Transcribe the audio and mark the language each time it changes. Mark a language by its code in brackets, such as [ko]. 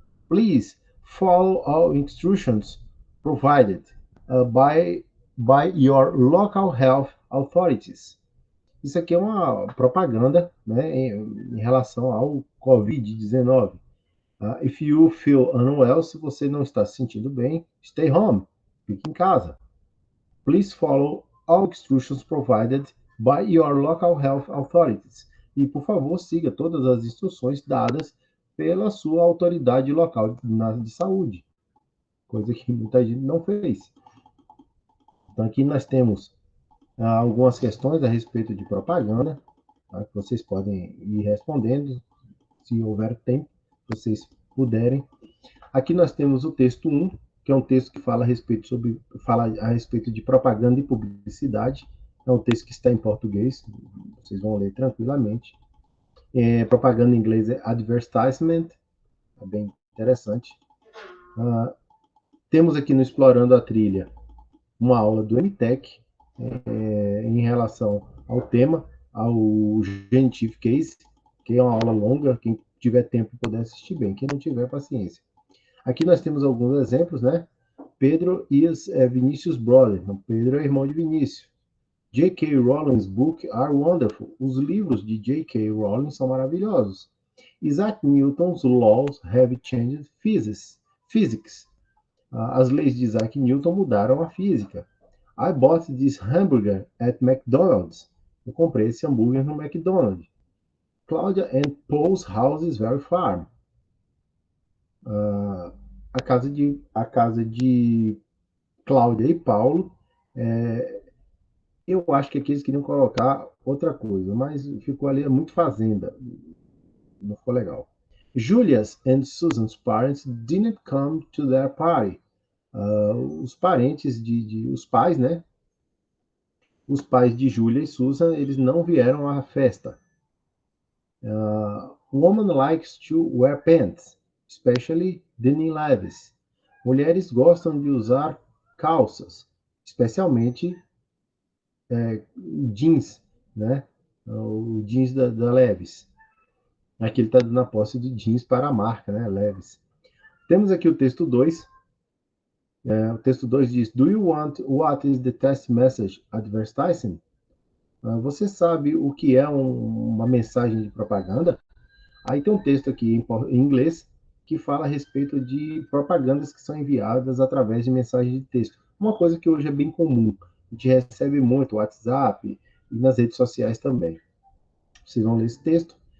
[en] Please follow all instructions provided by your local health authorities. [pt] Isso aqui é uma propaganda, né, em relação ao Covid-19. [en] If you feel unwell, [pt] se você não está se sentindo bem, [en] stay home, [pt] fique em casa. [en] Please follow all instructions provided by your local health authorities. [pt] E, por favor, siga todas as instruções dadas pela sua autoridade local de saúde, coisa que muita gente não fez. Então, aqui nós temos algumas questões a respeito de propaganda, tá, que vocês podem ir respondendo, se houver tempo, se vocês puderem. Aqui nós temos o texto 1, que é um texto que fala a respeito de propaganda e publicidade. É um texto que está em português, vocês vão ler tranquilamente. Propaganda em inglês é advertisement, é bem interessante. Temos aqui no Explorando a Trilha uma aula do MTech em relação ao tema, ao Genitive Case, que é uma aula longa, quem tiver tempo puder assistir bem, quem não tiver, paciência. Aqui nós temos alguns exemplos, né? [en] Pedro is Vinicius' brother. [pt] Pedro é irmão de Vinícius. [en] J.K. Rowling's books are wonderful. [pt] Os livros de J.K. Rowling são maravilhosos. [en] Isaac Newton's laws have changed physics. [pt] As leis de Isaac Newton mudaram a física. [en] I bought this hamburger at McDonald's. [pt] Eu comprei esse hambúrguer no McDonald's. [en] Claudia and Paul's house is very far. [pt] A casa de Cláudia e Paulo, eu acho que aqui eles queriam colocar outra coisa, mas ficou ali muito fazenda, não ficou legal. [en] Julia's and Susan's parents didn't come to their party. [pt] Os parentes os pais, né? Os pais de Julia e Susan, eles não vieram à festa. [en] Woman likes to wear pants, especially denim levis. [pt] Mulheres gostam de usar calças, especialmente jeans, né? O jeans da Levis. Aqui ele está dando a posse de jeans para a marca, né? Levis. Temos aqui o texto 2. O texto 2 diz: [en] Do you want what is the test message advertising? [pt] Você sabe o que é uma mensagem de propaganda? Aí tem um texto aqui em inglês que fala a respeito de propagandas que são enviadas através de mensagens de texto. Uma coisa que hoje é bem comum. A gente recebe muito WhatsApp e nas redes sociais também. Vocês vão ler esse texto.